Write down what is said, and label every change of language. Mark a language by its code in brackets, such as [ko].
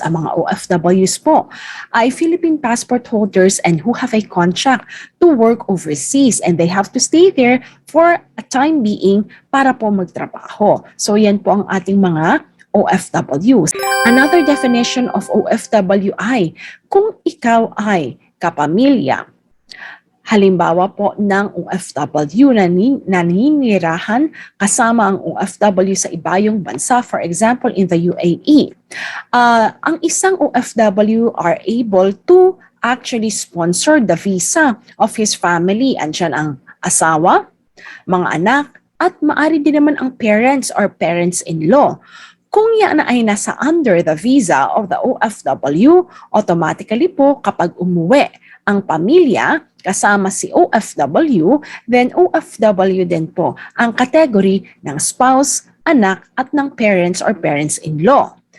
[tl] Ang mga OFWs po ay [en] Philippine passport holders and who have a contract to work overseas and they have to stay there for a time being [tl] para po magtrabaho. So yan po ang ating mga OFWs. [en] Another definition of OFW [tl] ay kung ikaw ay kapamilya, halimbawa po ng OFW na naninirahan kasama ang OFW sa ibayong bansa, [en] for example, in the UAE. [tl] Ang isang [en] OFW are able to actually sponsor the visa of his family. [tl] Andyan ang asawa, mga anak, at maari din naman ang parents [en] or parents-in-law. [tl] Kung yan ay nasa [en] under the visa of the OFW, [tl] automatically po kapag umuwi ang pamilya kasama si OFW, then OFW din po ang category ng spouse, anak at ng parents or parents-in-law.